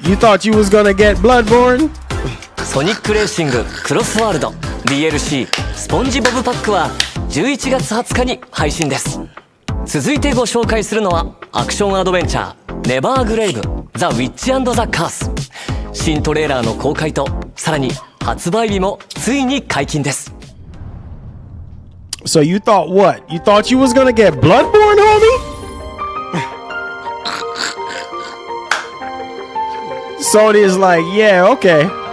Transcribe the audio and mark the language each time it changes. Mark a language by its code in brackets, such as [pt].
[en] You thought you was gonna get Bloodborne? [ja] ソニックレーシングクロスワールド DLC スポンジボブパックは11月20日に配信です。続いてご紹介するのはアクションアドベンチャーネバーグレイブザ・ウィッチ&ザ・カース。新トレーラーの公開とさらに発売日もついに解禁です。 [en] So you thought what? You thought you was gonna get Bloodborne, homie? Sony's like, yeah, okay.